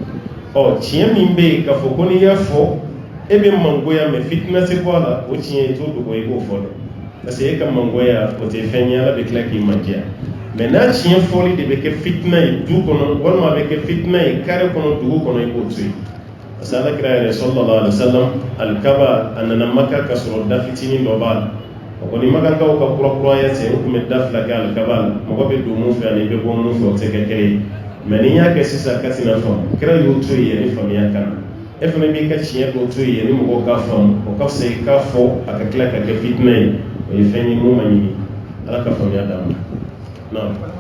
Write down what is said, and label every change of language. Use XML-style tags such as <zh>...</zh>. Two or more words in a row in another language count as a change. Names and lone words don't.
<bm>tiɲɛ min bɛ yen k'a fɔ ko n'i y'a fɔ e bɛ mangoya mɛ fitina tɛ bɔ a la o tiɲɛ i t'o dogo i b'o fɔ dɛ</bm> <fr>parce que</fr> <bm>e ka mangoya o tɛ fɛn ye ala bɛ tila k'i mandiya mais n'a tiɲɛ fɔli de bɛ kɛ fitina ye du kɔnɔ walima a bɛ kɛ fitina ye kare kɔnɔ dugu kɔnɔ i b'o to yen</bm> <fr>parce que</fr> <bm>ala kira yɛrɛ sallallahu</bm> <ar>عليه وسلم</ar> <bm>alikaba a nana maka ka sɔrɔ da fitinin dɔ b'a la o kɔni makankaw ka kurakuraya ten u tun bɛ da fila kɛ alikaba la mɔgɔ bɛ don mun fɛ ani bɛ bɔ mun fɛ o tɛ kɛ kelen ye mais n'i y'a kɛ sisan ka tɛna faamu kira y'o to yen ni faamuya ka na e fana b'i ka tiɲɛ dɔ to yen ni mɔgɔw k'a faamu o ka fisa i k'a fɔ a ka tila ka kɛ fitina ye o ye fɛn ye mun ma ɲini ala ka faamuya d'a ma non.</bm>